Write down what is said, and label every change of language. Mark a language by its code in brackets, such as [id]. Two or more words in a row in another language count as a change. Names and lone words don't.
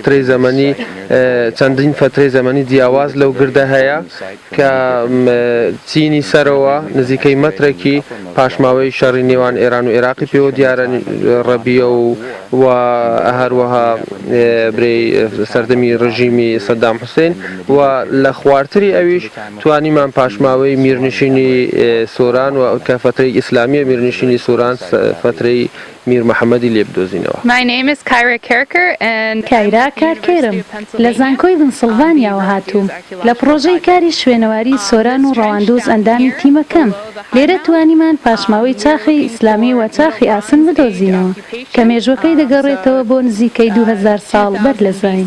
[ckb] فترەی زەمەنی جیاواز لەو گردە هەیە کە چینی سەرەوە نزیکەی مەترێکی پاشماوەی شەڕی نێوان ئێران و عێراقی پێوە دیارە ڕەبیە و هەروەها سەردەمی ڕژیمی سەدام حوسێن و لە خواردتری ئەویش توانیمان پاشماوەی میرنشینی سۆران و کە فترەی ئیسلامیە میرنشینی سۆران فترەی میر محەممەدی لێ بدۆزینەوە. [en] My name is Kyra Kerker and [ckb] کایرا کارکێرم لە زانکۆی پنسیلڤانیاوە هاتووم لە پرۆژەی کاری شوێنەواری سۆران و ڕەواندوز ئەندامی تیمەکەم. لێرە توانیمان پاشماوەی چاخی ئیسلامی و چاخی ئاسن بدۆزینەوە کە مێژوەکەی دەگەڕێتەوە بۆ نزیکەی 2000 ساڵ بەر لە زاین.